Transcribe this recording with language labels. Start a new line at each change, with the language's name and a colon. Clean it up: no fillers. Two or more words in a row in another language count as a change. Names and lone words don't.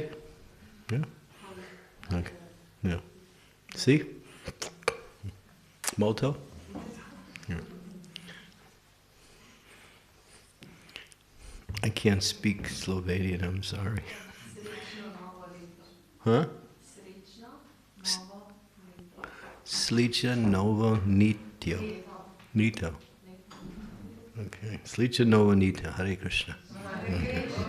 English: Yeah? Okay. Yeah. See? Molto? Yeah. I can't speak Slovenian, I'm sorry. Huh? Slicha novo nityo. Nito. Okay. Slicha novo nityo. Hare Krishna. Okay.